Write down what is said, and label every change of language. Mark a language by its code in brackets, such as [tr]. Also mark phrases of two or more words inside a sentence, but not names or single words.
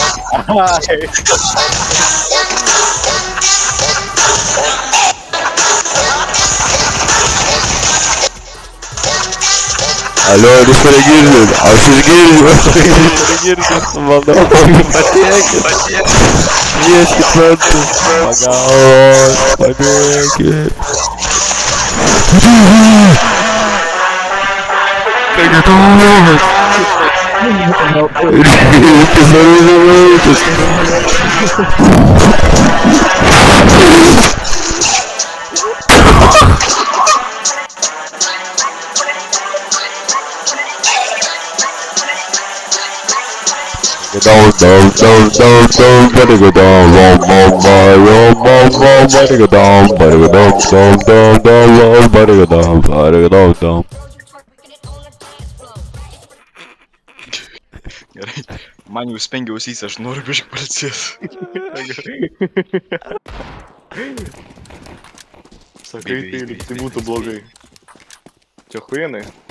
[lt] Алло, jūs paregirdit, aš išgirdžiu, manau, padėkit, kvieskit mentus, pagalbos, padėkit. Pagėtos! Reikia svarbiausias. [en] Down, better go down, better go down, better go down. [lt] Gerai, man jau spengia ausyse, aš noriu biškį pailsėt. Sakai, tai būtų blogai. Čia huienai.